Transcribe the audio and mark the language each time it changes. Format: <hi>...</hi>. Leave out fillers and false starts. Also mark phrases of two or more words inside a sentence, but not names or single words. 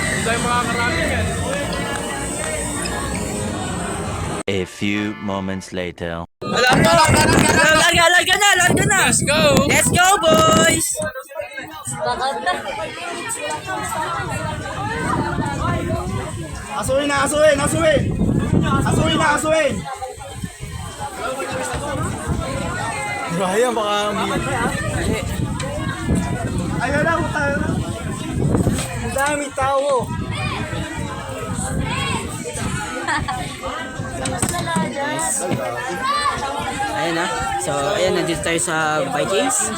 <tl>tayo makakarami yan.</tl> <en>A few moments later.</en> <tl>Larga na!</tl> <en>Let's go! Let's go, boys!</en> <tl>Asuin na, asuin! Asuin! Asuin na, asuin! Bahaya, baka umiyak. Ayun na, tayo na. Ang dami tao. Ayan na. So, ayan, nandito tayo sa Vikings.</tl>